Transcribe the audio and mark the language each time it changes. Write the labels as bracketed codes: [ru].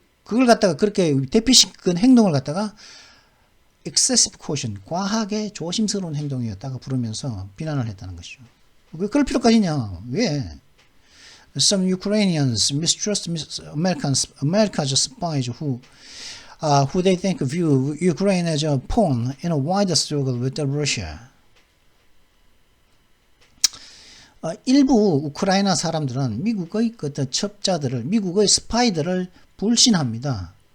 [ko] 그걸 갖다가 그렇게 대피시킨 행동을 갖다가 [en] excessive caution, [ko] 과하게 조심스러운 행동이었다가 부르면서 비난을 했다는 것이죠. 왜 그럴 필요까지냐? 왜? [en] Some Ukrainians mistrust America's spies who they think view Ukraine as a pawn in a wider struggle with Russia. [ko] 일부 우크라이나 사람들은 미국의 어떤 첩자들을, 미국의 스파이들을 불신합니다.